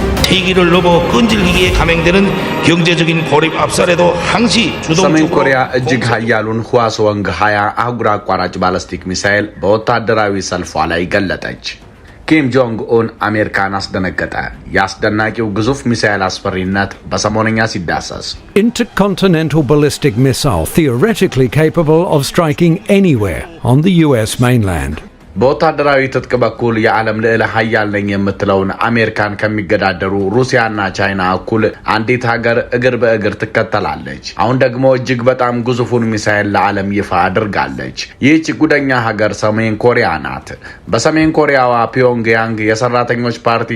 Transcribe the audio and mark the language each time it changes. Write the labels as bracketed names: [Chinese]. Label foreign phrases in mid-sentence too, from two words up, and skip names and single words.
[Korean] 폐기를 넘어 끈질기게 감행되는 경제적인 고립 압살에도 항시 [Amharic] ሰሜን ኮሪያ እጅግ ኃያሉን ህዋስወንግ 20 አህጉር አቋራጭ ባላስቲክ ሚሳኤል በወታደራዊ ሰልፏ ላይ ገለጠች። ኪም ጆንግ ኡን አሜሪካን አስደነገጠ። ያስደናቂው ግዙፍ ሚሳኤል አስፈሪነት በሰሞነኛ ሲዳሰስ [English] intercontinental ballistic missile theoretically capable of striking anywhere on the US mainland. [Amharic] በወታደራዊ ትጥቅ በኩል የዓለም ልዕለ ኃያል ነኝ የምትለውን አሜሪካን ከሚገዳደሩ ሩሲያና ቻይና እኩል አንዲት ሀገር እግር በእግር ትከተላለች። አሁን ደግሞ እጅግ በጣም ግዙፉን ሚሳኤል ለዓለም ይፋ አድርጋለች። ይህች ጉደኛ ሀገር ሰሜን ኮሪያ ናት። በሰሜን ኮሪያዋ ፒዮንግያንግ የሰራተኞች ፓርቲ